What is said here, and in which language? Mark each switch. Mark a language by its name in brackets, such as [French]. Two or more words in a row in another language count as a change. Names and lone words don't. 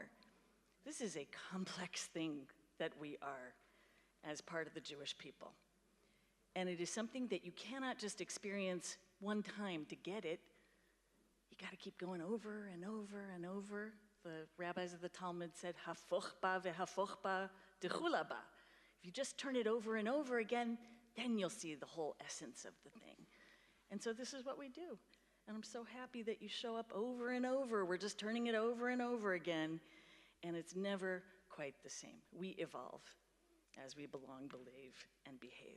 [English] This is a complex thing that we are as part of the Jewish people. And it is something that you cannot just experience one time to get it. You got to keep going over and over and over. The rabbis of the Talmud said, [Aramaic] hafoch ba vehafoch ba dechula ba. [English] If you just turn it over and over again, then you'll see the whole essence of the thing. And so this is what we do. And I'm so happy that you show up over and over. We're just turning it over and over again. And it's never quite the same. We evolve as we belong, believe, and behave.